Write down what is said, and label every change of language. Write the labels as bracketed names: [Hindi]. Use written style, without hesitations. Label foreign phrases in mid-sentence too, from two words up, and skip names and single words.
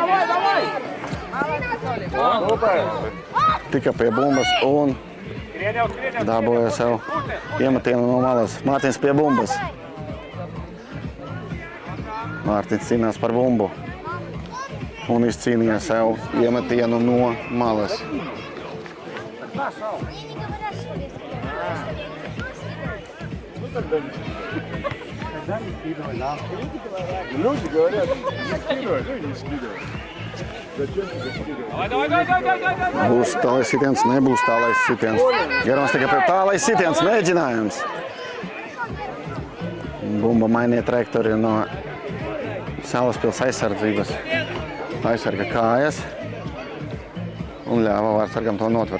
[Latvian] Tika pie bumbas un dabūja sev iemetienu no malas. Mārtiņš pie bumbas. Mārtiņš cīnās par bumbu un izcīnīja sev iemetienu no malas. [Russian] Люди говорят, не скидывай, ну и не скидывай. Зачем тебе скидывать? [Latvian] Būs tālais sitiens, nebūs tālais sitiens. Germans tikai pie tālais sitiens mēģinājums. Bumba mainīja trajektoriju no Salaspils aizsardzības. Aizsarga kājas un ļāva vārtsargam to notvert.